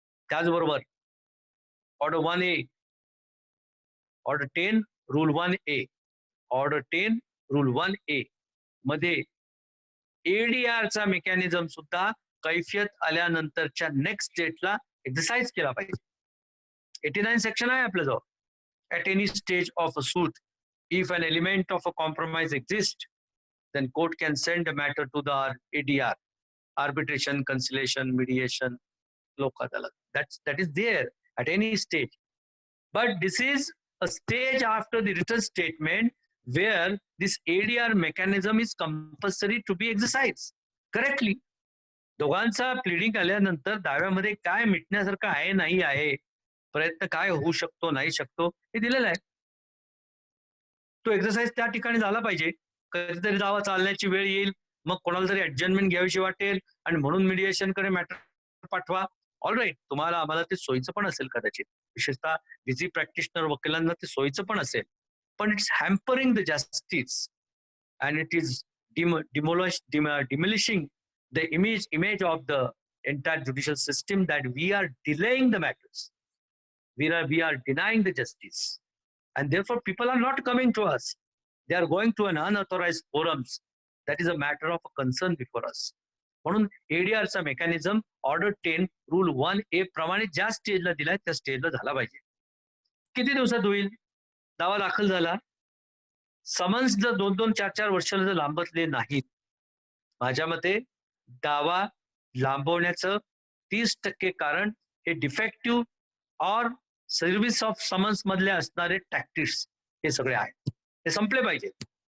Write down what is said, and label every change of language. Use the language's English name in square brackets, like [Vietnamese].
[Marathi] त्याचबरोबर order 1A, order 10 rule 1A, order 10 rule 1A मध्ये एडीआरचा mechanism सुद्धा कैफियत आल्यानंतरच्या नेक्स्ट डेटला एक्सरसाइज केला पाहिजे. 89 सेक्शन आहे आपल्याजवळ. [English] At any stage of a suit, if an element of a compromise exists, then court can send a matter to the ADR, arbitration, conciliation, mediation, lok adalat. That is there at any stage. But this is a stage after the written statement where this ADR mechanism is compulsory to be exercised correctly. [Marathi] दोघांचा प्लिडिंग आल्यानंतर दाव्यामध्ये काय मिटण्यासारखं आहे नाही आहे, प्रयत्न काय होऊ शकतो नाही शकतो हे दिलेलं आहे. तो एक्सरसाइज त्या ठिकाणी झाला पाहिजे. कधीतरी दावा चालण्याची वेळ येईल, मग कोणाला तरी ऍडजस्टमेंट घ्यावीशी वाटेल आणि म्हणून मिडिएशन कडे मॅटर पाठवा. ऑलराईट, तुम्हाला आम्हाला ते सोयीचं पण असेल कदाचित, विशेषतः बिझी प्रॅक्टिशनर वकिलांना ते सोयीचं पण असेल, पण [English] It's hampering the justice and it is demolishing the image of the entire judicial system that we are delaying the matters. We are denying the justice. And therefore people are not coming to us. They are going to an unauthorized forums. That is a matter of concern before us. [Marathi] म्हणून एडीआरचा mechanism order 10 rule 1A प्रमाणे ज्या स्टेजला दिलाय त्या स्टेजला झाला पाहिजे. किती दिवसात होईल? दावा दाखल झाला, समन्स जर 2-2, 4-4 वर्षाला जर लांबतले नाहीत, माझ्या मते दावा लांबवण्याचं 30% कारण हे defective or service of summons मधले असणारे टॅक्टिक्स हे सगळे आहेत, हे संपले पाहिजेत.